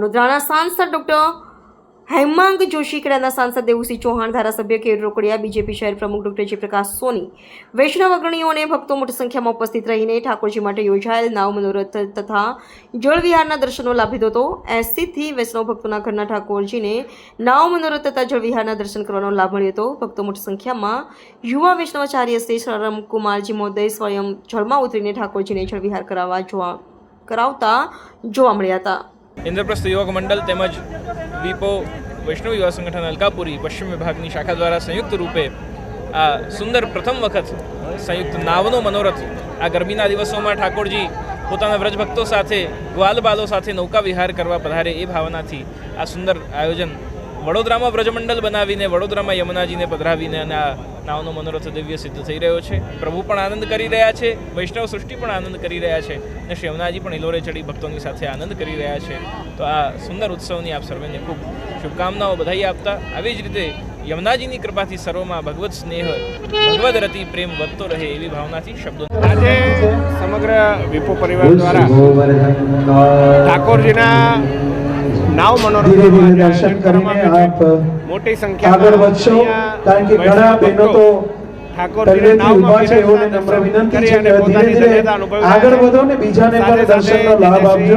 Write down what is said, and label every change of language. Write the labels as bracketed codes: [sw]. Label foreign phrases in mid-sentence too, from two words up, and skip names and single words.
[gu] વડોદરાના સાંસદ ડોક્ટર હેમાંગ જોશી, ખેડાના સાંસદ દેવુસિંહ ચૌહાણ, ધારાસભ્ય કેયુર રોકડિયા, બીજેપી શહેર પ્રમુખ ડોક્ટર જયપ્રકાશ સોની, વૈષ્ણવ અગ્રણીઓ અને ભક્તો મોટી સંખ્યામાં ઉપસ્થિત રહીને ઠાકોરજી માટે યોજાયેલ નાવ મનોરથ તથા જળ વિહારના દર્શનનો લાભ લીધો હતો। 80થી વૈષ્ણવ ભક્તોના ઘરના ઠાકોરજીને નાવ મનોરથ તથા જળ વિહારના દર્શન કરવાનો લાભ મળ્યો હતો। ભક્તો મોટી સંખ્યામાં યુવા વૈષ્ણવાચાર્ય શ્રી શરમકુમારજી મહોદય સ્વયં જળમાં ઉતરીને ઠાકોરજીને જળ વિહાર કરાવતા જોવા મળ્યા હતા। ઇંદ્રપ્રસ્થ યુવક મંડળ તેમજ વીપો વૈષ્ણવ યુવા સંગઠન અલકાપુરી પશ્ચિમ વિભાગની શાખા દ્વારા સંયુક્ત રૂપે આ સુંદર પ્રથમ વખત સંયુક્ત નાવનો મનોરથ આ ગરમીના [hi] दिवसों में [gu] ઠાકોરજી પોતાના વ્રજભક્તો સાથે ગ્વાલ બાલો સાથે નૌકા વિહાર કરવા પધારે એ ભાવનાથી આ સુંદર આયોજન વડોદરામાં વ્રજમંડળ બનાવીને વડોદરામાં યમુનાજીને પધરાવીને અને આ નાવનો મનોરથ દિવ્ય સિદ્ધ થઈ રહ્યો છે। પ્રભુ પણ આનંદ કરી રહ્યા છે, વૈષ્ણવ સૃષ્ટિ પણ આનંદ કરી રહ્યા છે અને શ્રી યમુનાજી પણ ઇલોરે ચઢી ભક્તોની સાથે આનંદ કરી રહ્યા છે। તો આ સુંદર ઉત્સવની આપ સર્વેને ખૂબ શુભકામનાઓં બધાઈ આપતા આવી જ રીતે યમુનાજીની કૃપાથી સર્વમાં ભગવત સ્નેહ ભગવદ રતિ પ્રેમ વધતો રહે એવી ભાવનાથી શબ્દો આજે સમગ્ર વિપો પરિવાર દ્વારા ઠાકોરજીના નાવ મનોરથનું દર્શન કરીને આપ મોટી સંખ્યામાં આગળ વધશો, કારણ કે ઘણા બહેનો તો ઠાકોરજીને નાવમાં છે એઓને નમ્ર વિનંતી છે કે ધીરે ધીરે આગળ વધો ને બીજાને પણ દર્શનનો લાભ આપજો।